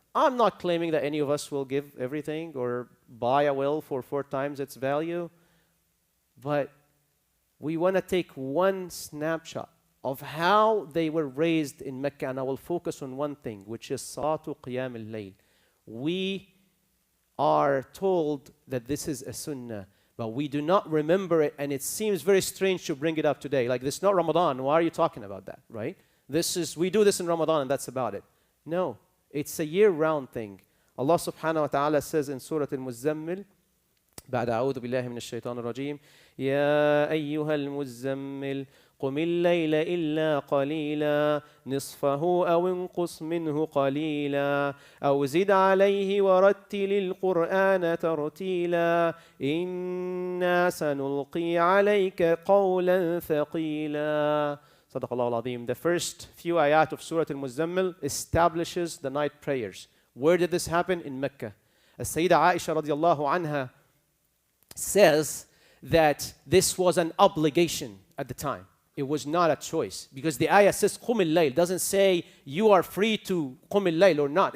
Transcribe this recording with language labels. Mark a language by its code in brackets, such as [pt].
[en] I'm not claiming that any of us will give everything or buy a well for 4 times its value, but we want to take one snapshot of how they were raised in Mecca, and I will focus on one thing, which is Salatu Qiyam al-Layl. We are told that this is a sunnah, but we do not remember it, and it seems very strange to bring it up today. Like, this is not Ramadan. Why are you talking about that, right? We do this in Ramadan, and that's about it. No. It's a year-round thing. Allah subhanahu wa ta'ala says in Surah Al-Muzzammil, [ar] بعد أعوذ بالله من الشيطان الرجيم يا أيها المزمل قم الليل إلا قليلا نصفه أو انقص منه قليلا أو زد عليه ورتل القرآن ترتيلا إنا سنلقي عليك قولا ثقيلا. صدق الله العظيم. [en] The first few ayat of Surah Al-Muzzammil establishes the night prayers. Where did this happen? In Mecca. As Sayyidah Aisha radiallahu anha says that this was an obligation at the time. It was not a choice, because the ayah says [ar] قُمِ اللَّيْلِ. [en] It doesn't say you are free to قُمِ اللَّيْلِ or not.